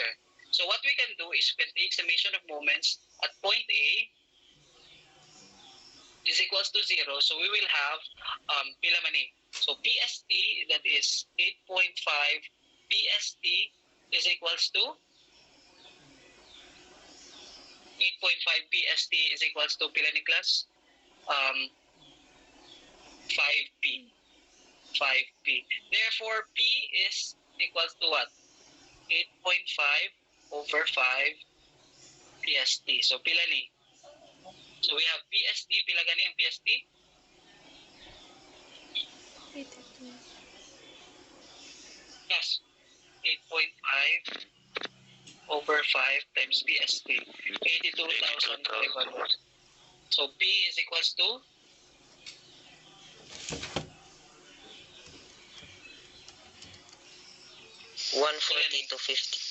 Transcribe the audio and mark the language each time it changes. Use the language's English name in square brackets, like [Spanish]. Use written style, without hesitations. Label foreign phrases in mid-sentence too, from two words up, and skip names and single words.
[English] So what we can do is we can take summation of moments at point A is equals to 0. So we will have [Hiligaynon] pila man eh. [English] So PST, that is 8.5 PST is equals to 8.5 PST is equals to [Hiligaynon] pila ni [English] class? 5P. 5P. Therefore, P is equals to what? 8.5 over 5 PST. So, [Hiligaynon] pila ni? [English] So, we have PST. [Hiligaynon] Pila gani ang [English] PST? 82. Yes. 8.5 over 5 times PST. 82,500. So, P is equals to 140 to 50.